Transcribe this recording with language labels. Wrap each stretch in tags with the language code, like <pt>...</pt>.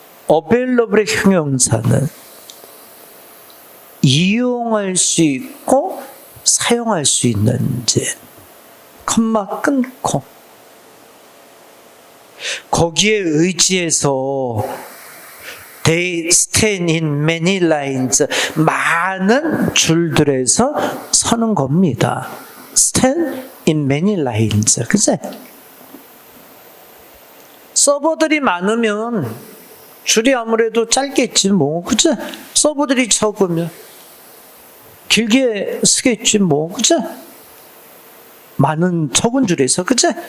<ko>available의 형용사는 이용할 수 있고 사용할 수 있는지, 컴마 끊고 거기에 의지해서</ko> <en>they stand in many lines,</en> <ko>많은 줄들에서 서는 겁니다.</ko> <en>stand in many lines, 그치?</en> <ko>서버들이 많으면 줄이 아무래도 짧겠지 뭐, 그치? 서버들이 적으면 길게 쓰겠지 뭐, 그치? 많은 적은 줄에서, 그치?</ko>